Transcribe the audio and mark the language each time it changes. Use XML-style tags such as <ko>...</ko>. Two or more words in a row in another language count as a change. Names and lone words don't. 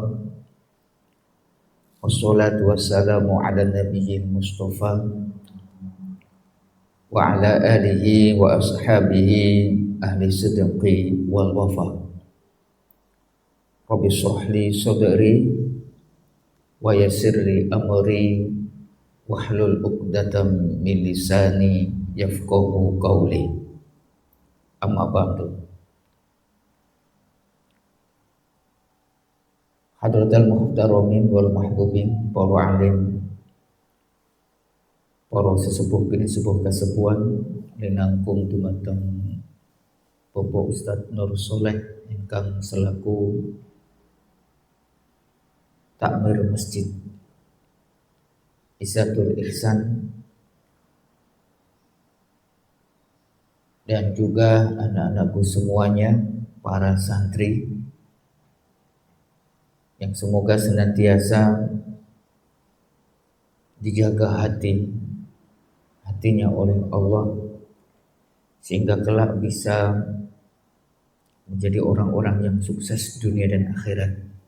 <ar>والصلاة والسلام على نبي مصطفى وعلى آله وأصحابه أهل الصدق والوفا. رب اشرح لي صدري ويسر لي أمري واحلل عقدة من لساني يفقهوا قولي. أما بعد. حضرات المحترمين والمحبوبين,</ar> <jv>para alim, para sesepuh kini sepuh kasepuhan linangkung dumateng Bapak Ustaz Nur Soleh ingkang selaku</jv> <id>takmir Masjid Izzatul Ihsan, dan juga anak-anakku semuanya, para santri yang semoga senantiasa dijaga hatinya oleh Allah sehingga kelak bisa menjadi orang-orang yang sukses dunia dan akhirat.</id>